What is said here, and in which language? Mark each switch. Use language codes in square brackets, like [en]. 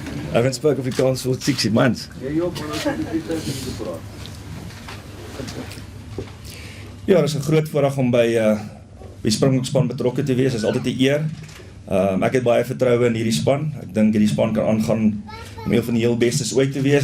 [en] I haven't spoken Afrikaans for 60 months. [af] Ja, dit is 'n groot voorreg om by die Springbokspan betrokke te wees. Dit is altyd 'n eer. Ek het baie vertroue in hierdie span. Ek dink hierdie span kan aangaan om een van die heel bestes ooit te wees.